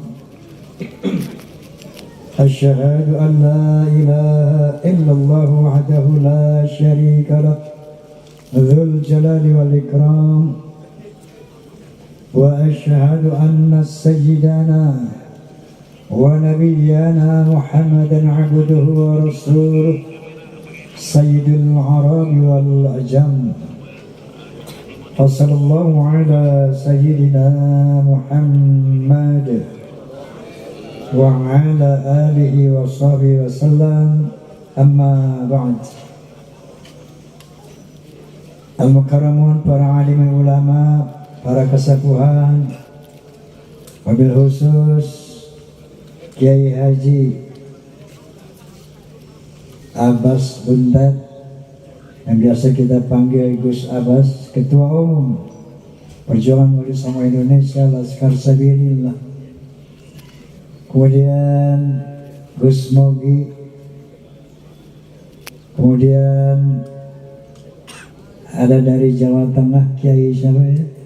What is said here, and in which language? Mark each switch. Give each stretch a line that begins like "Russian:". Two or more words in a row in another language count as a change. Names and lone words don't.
Arabic: أشهد أن لا إله إلا الله وحده لا شريك له ذو الجلال والإكرام، وأشهد أن سيدنا ونبينا محمدا عبده ورسوله سيد العرب والعجم. وصلى الله على سيدنا محمد وعلى آله وصحبه وسلم. أما بعد.
Indonesian: Al-Mukarramun, para alim ulama, para kesepuhan,
Arabic: وبالخصوص
Indonesian: Kiai Haji Abbas Bundat yang biasa kita panggil Gus Abbas, Ketua Umum Perjuangan Maulid Sama Indonesia Laskar Sabilillah. Kemudian Gus Mogi, kemudian ada dari Jawa Tengah Kiai siapa ya?